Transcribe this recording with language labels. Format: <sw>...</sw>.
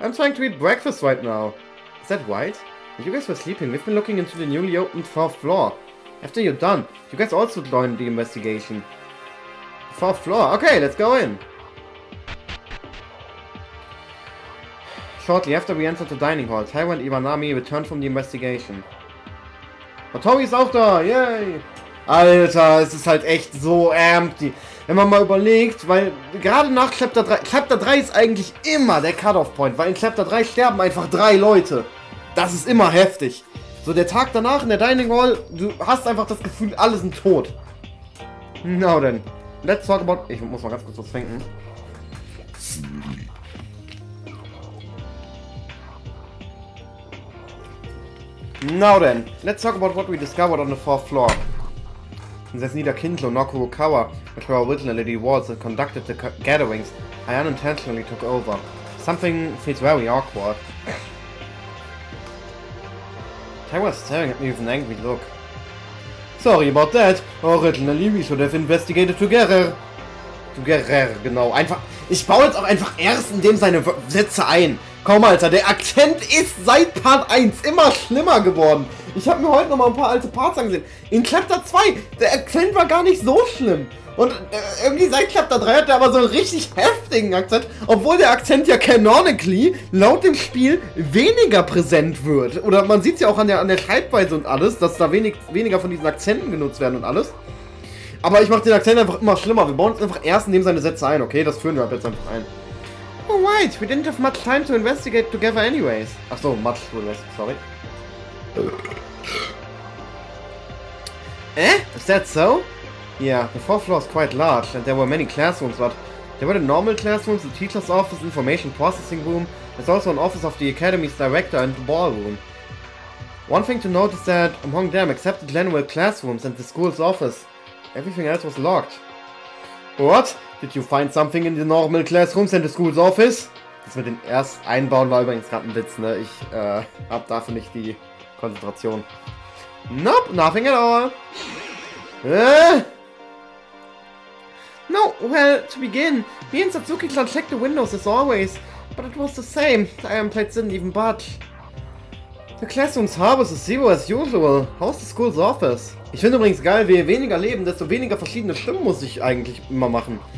<en>I'm trying to eat breakfast right now. Is that right? While you guys were sleeping, we've been looking into the newly opened 4th floor. After you're done, you guys also joined the investigation. 4th floor. Okay, let's go in. Shortly after we entered the dining hall, Taiwan and Iwanami returned from the investigation.</en> <de>Und Tori ist auch da, yay! Alter, es ist halt echt so empty. Wenn man mal überlegt, weil gerade nach Chapter 3 ist eigentlich immer der Cut-Off-Point, weil in Chapter 3 sterben einfach 3 Leute. Das ist immer heftig. So, der Tag danach in der Dining Hall, du hast einfach das Gefühl, alle sind tot. Na denn,</de> <en>let's talk about...</en> <de>Ich muss mal ganz kurz was trinken.</de> <en>Now then, let's talk about what we discovered on the 4th floor. There's neither Kindlo nor Kurokawa, which were originally the walls that conducted the gatherings. I unintentionally took over. Something feels very awkward. I was staring at me with an angry look. Sorry about that. Originally we should have investigated together. Together,</en> <de>genau. Einfach. Ich baue jetzt auch einfach erst in dem seine Sätze ein. Komm, Alter, der Akzent ist seit Part 1 immer schlimmer geworden. Ich habe mir heute noch mal ein paar alte Parts angesehen. In Chapter 2, der Akzent war gar nicht so schlimm. Und irgendwie seit Chapter 3 hat er aber so einen richtig heftigen Akzent, obwohl der Akzent ja canonically laut dem Spiel weniger präsent wird. Oder man sieht es ja auch an der Schreibweise und alles, dass da weniger von diesen Akzenten genutzt werden und alles. Aber ich mache den Akzent einfach immer schlimmer. Wir bauen uns einfach erst in dem seine Sätze ein, okay? Das führen wir ab jetzt einfach ein.</de> <en>Oh right, we didn't have much time to investigate together anyways. Achso, much to investigate, sorry. Is that so? Yeah, the fourth floor is quite large and there were many classrooms, but there were the normal classrooms, the teacher's office, information processing room. There's also an office of the academy's director and the ballroom. One thing to note is that among them, except the general classrooms and the school's office, everything else was locked. What? Did you find something in the normal classrooms and the school's office?</en> <de>Das mit dem erst einbauen war übrigens gerade ein Witz, ne? Ich hab dafür nicht die Konzentration.</de> <en>Nope, nothing at all. No, well, to begin, me and Satsuki-chan checked the windows as always, but it was the same. The iron plates didn't even budge. The classroom's harvest is zero as usual. How's the school's office?</en> <de>Ich finde übrigens geil, je weniger leben, desto weniger verschiedene Stimmen muss ich eigentlich immer machen.</de>